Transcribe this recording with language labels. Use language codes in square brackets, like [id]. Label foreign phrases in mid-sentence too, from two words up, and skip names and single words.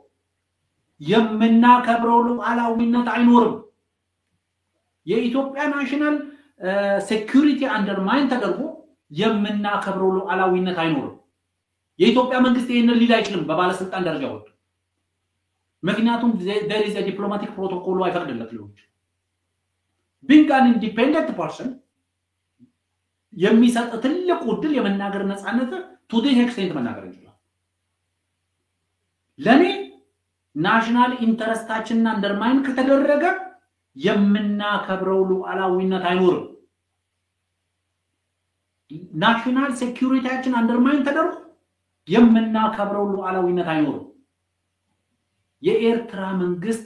[am] የምናከብረው ሉዓላዊነት አይኖርም የኢትዮጵያ [en] national security undermine [am] ተደርጎ የምናከብረው ሉዓላዊነት አይኖርም የኢትዮጵያ መንግስት ይሄንን ሊል አይችልም በባለስልጣን ደረጃ ወጥ ምክንያቱም [en] there is a diplomatic protocol [am] አይፈቅድለትም [en] being an independent person [am] የሚሰጥ ትልቅ ዕድል የመናገር ነፃነት [en] to the extent [am] መናገር ይችላል ለኔ ናሽናል ኢንተረስታችንና አንደርማይን ከተደረገ የምናከብረው ሉዓላዊነት አይኖርም ናሽናል ሴኩሪቲያችን አንደርማይን ተደርጎ የምናከብረው ሉዓላዊነት አይኖርም። የኤርትራ መንግስት